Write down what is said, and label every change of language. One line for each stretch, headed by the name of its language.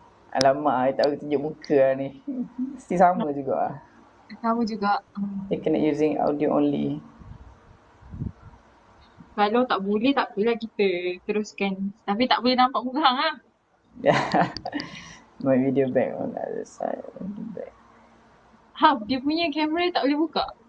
Malay: Alamak, I tak boleh tunjuk muka lah ni. Mesti sama juga lah. Sama juga.
English: They connect using audio only.
Malay: Kalau tak boleh, tak apalah kita teruskan. Tapi tak boleh nampak muka hang lah.
English: My video back on the other side. Back.
Malay: Dia punya kamera tak boleh buka.